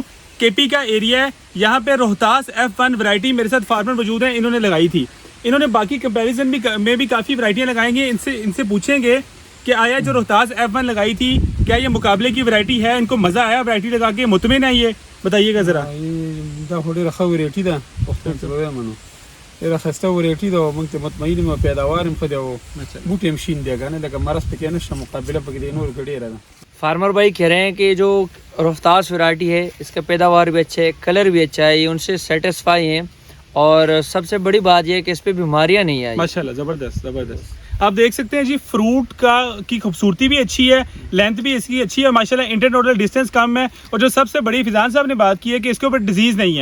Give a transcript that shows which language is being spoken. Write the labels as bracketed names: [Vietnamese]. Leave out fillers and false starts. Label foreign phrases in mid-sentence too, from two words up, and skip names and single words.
[Urdu] کے پی کا ایریا ہے. یہاں پہ روہتاس F1 ورائٹی میرے ساتھ فارمر موجود ہیں, انہوں نے لگائی تھی. انہوں نے باقی کمپیریزن میں بھی کافی ورائٹیاں لگائیں گے. ان سے پوچھیں گے کہ آیا جو روہتاس F1 لگائی تھی کیا یہ مقابلے کی ورائٹی ہے, ان کو مزہ آیا ورائٹی لگا کے, مطمئن ہے یہ, بتائیے گا ذرا. [Pashto] خسته ورېټي دا موږ ته مطمئن یو پیداوار هم ښه دی او بوټي هم شین دی کنه لکه مرض پکې نشته مقابله پکې دی نور ډېره ده. [Urdu] فارمر بھائی کہہ رہے ہیں کہ جو روہتاس ورائٹی ہے اس کا پیداوار بھی اچھا ہے, کلر بھی اچھا ہے, یہ ان سے سیٹسفائی ہیں اور سب سے بڑی بات یہ ہے کہ اس پہ بیماریاں نہیں آئی. ماشاءاللہ زبردست زبردست. آپ دیکھ سکتے ہیں جی فروٹ کی خوبصورتی بھی اچھی ہے, لینتھ بھی اس کی اچھی ہے ماشاءاللہ, [English] internodal distance [Urdu] کم ہے, اور جو سب سے بڑی فیضان صاحب نے بات کی ہے کہ اس کے اوپر ڈیزیز نہیں ہے.